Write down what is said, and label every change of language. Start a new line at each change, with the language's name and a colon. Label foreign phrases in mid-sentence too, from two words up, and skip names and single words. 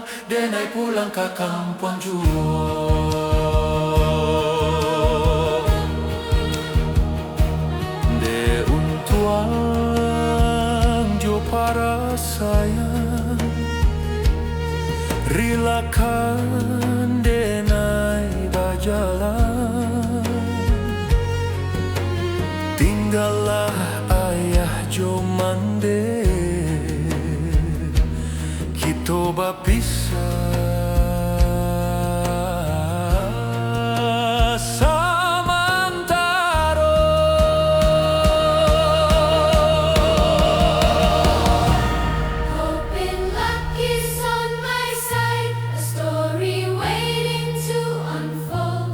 Minangkabau: denai pulang ke kampung jua. De untuang jo para sayang, rilakan denai berjalan. Tinggallah ayah jo mande, kita berpisah.
English: Hoping luck is on my side, a story waiting to unfold.